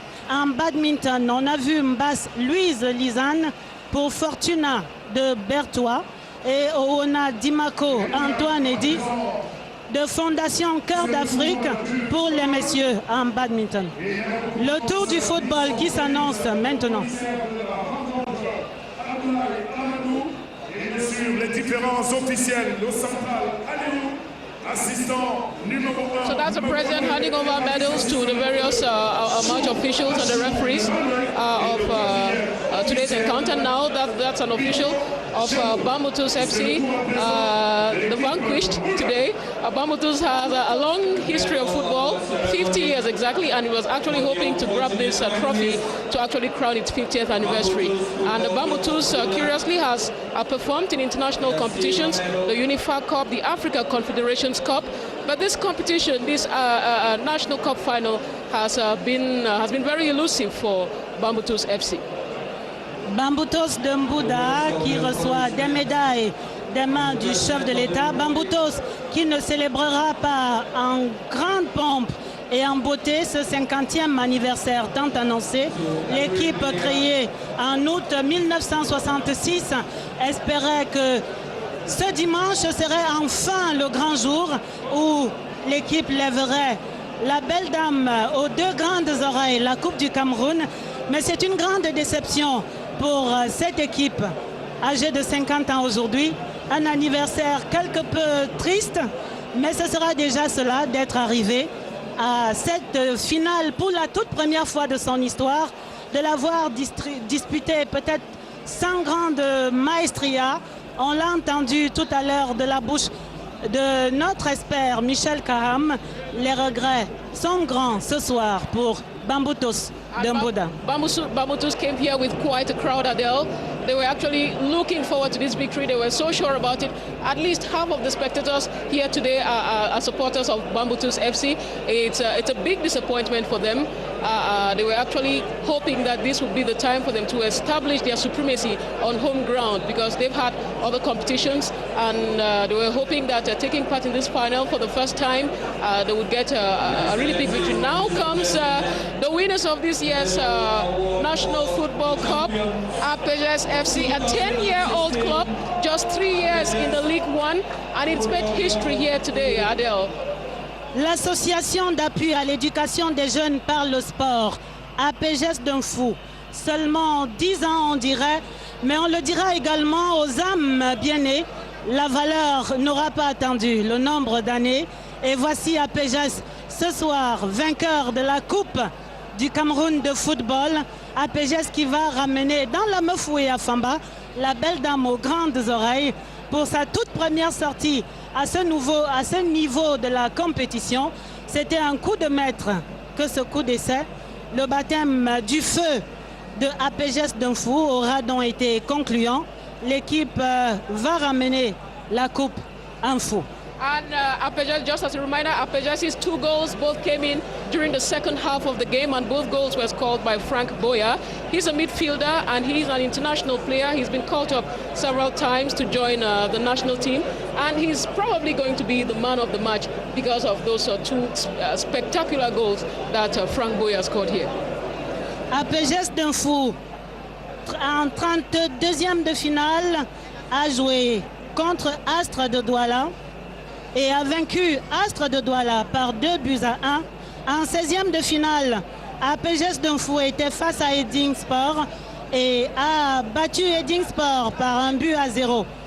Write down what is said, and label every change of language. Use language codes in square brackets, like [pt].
[fr] En badminton, on a vu Mbass Louise Lisane pour Fortuna de Bertois et Oona Dimako Antoine Eddy de Fondation Cœur d'Afrique pour les messieurs en badminton. Le tour du football qui s'annonce maintenant. Sur les différents officiels, le central, assistant numéro 1. [en] So that's the president handing over medals to the various match officials and the referees of today's encounter. Now that's an official of Bamboutos FC, the vanquished today. Bamboutos has a long history of football, 50 years exactly, and he was actually hoping to grab this trophy to actually crown its 50th anniversary. And Bamboutos curiously has performed in international competitions, the Unifa Cup, the Africa Confederations Cup, but this competition, this National Cup final has been very elusive for Bamboutos FC. [fr] Bamboutos de Mbouda qui reçoit des médailles des mains du chef de l'État. Bamboutos qui ne célébrera pas en grande pompe et en beauté ce 50e anniversaire tant annoncé. L'équipe créée en août 1966 espérait que ce dimanche serait enfin le grand jour où l'équipe lèverait la belle dame aux deux grandes oreilles, la Coupe du Cameroun. Mais c'est une grande déception pour cette équipe âgée de 50 ans aujourd'hui. Un anniversaire quelque peu triste, mais ce sera déjà cela d'être arrivé à cette finale pour la toute première fois de son histoire, de l'avoir disputée peut-être sans grande maestria. On l'a entendu tout à l'heure de la bouche de notre expert Michel Kaham. Les regrets sont grands ce soir pour Bamboutos de Mbouda. [en] Bamboutos came here with quite a crowd, Adele. They were actually looking forward to this victory. They were so sure about it. At least half of the spectators here today are supporters of Bamboutos FC. It's a big disappointment for them. They were actually hoping that this would be the time for them to establish their supremacy on home ground because they've had other competitions and they were hoping that taking part in this final for the first time, they would get a really big victory. Now comes the winners of this year's National Football Cup, APGS FC, a 10-year-old club, just 3 years in the League One, and it's made history here today, Adele. [fr] L'association d'appui à l'éducation des jeunes par le sport, APGS d'Unfou, seulement 10 ans on dirait, mais on le dira également aux âmes bien-nées. La valeur n'aura pas attendu le nombre d'années. Et voici APGS ce soir, vainqueur de la Coupe du Cameroun de football. APGS qui va ramener dans la Mefoué à Famba la belle dame aux grandes oreilles pour sa toute première sortie à ce niveau de la compétition. C'était un coup de maître que ce coup d'essai. Le baptême du feu de APGS d'Unfou aura donc été concluant. L'équipe va ramener la coupe Unfou. [en] And APGS, just as a reminder, APGS's 2 goals both came in during the second half of the game, and both goals were scored by Frank Boya. He's a midfielder and he's an international player. He's been called up several times to join the national team, and he's probably going to be the man of the match because of those 2 spectacular goals that Frank Boya scored here. [fr] APGS d'Unfou, en 32e de finale, a joué contre Astre de Douala et a vaincu Astre de Douala par 2-1. En 16e de finale, APGS d'Unfou était face à Edding Sport et a battu Edding Sport par 1-0.